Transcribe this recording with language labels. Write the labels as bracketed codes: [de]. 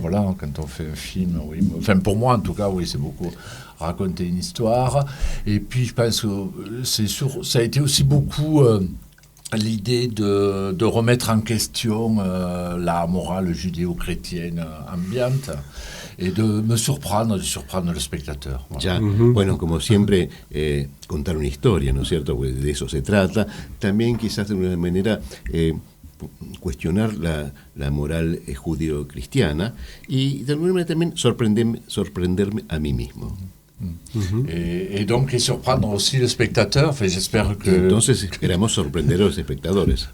[fr] Voilà, quand on fait un film, oui. Enfin pour moi en tout cas, oui, c'est beaucoup raconter une histoire. Et puis je pense que ça a été aussi beaucoup l'idée de remettre en question la morale judéo-chrétienne ambiante. [es] Y de surprendre el espectador. Bueno. Ya, bueno, como siempre, contar una historia, ¿no es cierto? Pues de eso se trata. También quizás de una manera cuestionar la moral judío-cristiana y de alguna manera también sorprenderme a mí mismo. [fr] Et donc, et surprendre aussi le spectateur. Enfin, j'espère que. [es] Entonces esperamos sorprender a los espectadores.